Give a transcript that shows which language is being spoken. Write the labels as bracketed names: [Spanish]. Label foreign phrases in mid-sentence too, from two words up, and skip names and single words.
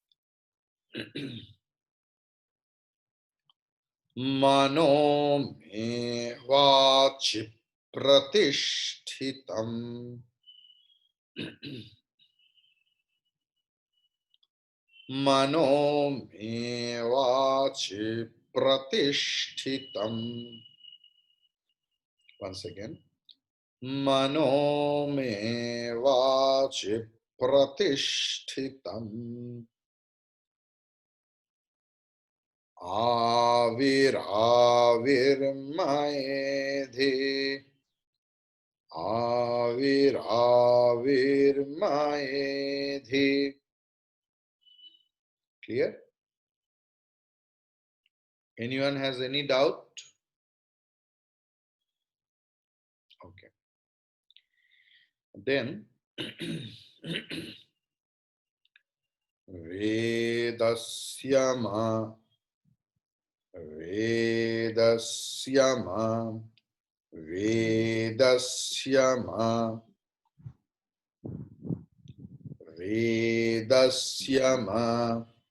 [Sanskrit] मनो मे वाचि प्रतिष्ठितम्. मनो मे वाचि प्रतिष्ठितम्. [English] Once again. [Sanskrit] मनो मे वाचि प्रतिष्ठितम्. आविर् म एधि. आविर् म एधि. [English] Clear? Anyone has any doubt? Okay. [Sanskrit] Then वेदस्य मा वेदस्य मा वेदस्य मा Vedasyama